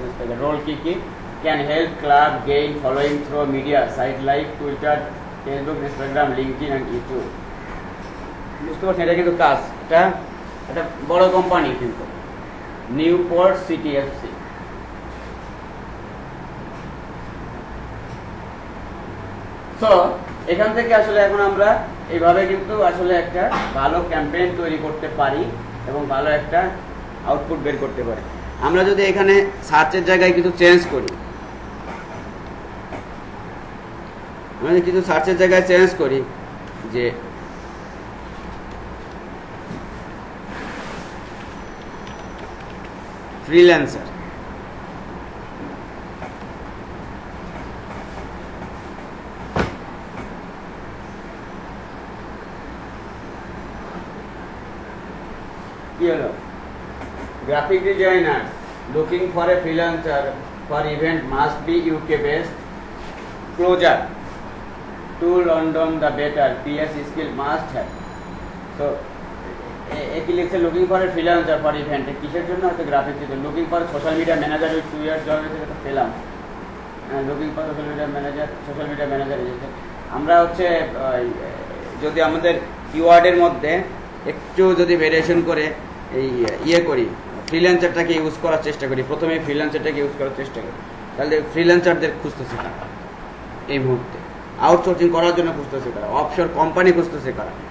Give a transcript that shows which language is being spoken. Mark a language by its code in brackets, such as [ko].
[en] The role key can help club gain following through media site like Twitter, Facebook, Instagram, LinkedIn and YouTube. [bn] বুঝতে পারছেন? এটা কিন্তু কাজ, এটা একটা বড় কোম্পানি কিন্তু নিউপোর্ট সিটি এফসি। সো এখান থেকে আসলে এখন আমরা এইভাবে কিন্তু আসলে একটা ভালো ক্যাম্পেইন তৈরি করতে পারি এবং ভালো একটা আউটপুট বের করতে পারি। আমরা যদি এখানে সার্চের জায়গায় কিছু চেঞ্জ করি, আমরা কিছু সার্চের জায়গায় চেঞ্জ করি যে freelancer, [en] graphic designers looking for a freelancer for event must be UK based, closer to London the better, PS skill must have. [bn] So একই লিখছে [en] looking for a freelancer for event, [bn] কিসের জন্য? হচ্ছে graphic design. [en] looking for social media manager with 2 years job, [bn] এটা পেলাম। [en] Looking for social media manager এসেছে। [bn] আমরা হচ্ছে যদি আমাদের কিওয়ার্ডের মধ্যে একটু যদি ভেরিয়েশন করে এই করি, ফ্রিল্যান্সারটাকে ইউজ করার চেষ্টা করি, প্রথমে ফ্রিল্যান্সারটাকে ইউজ করার চেষ্টা করি, তাহলে ফ্রিল্যান্সারদের খুঁজতেছে কারা এই মুহূর্তে, আউটসোর্সিং করার জন্য খুঁজতেছে কারা, অফশোর কোম্পানি খুঁজতেছে কারা।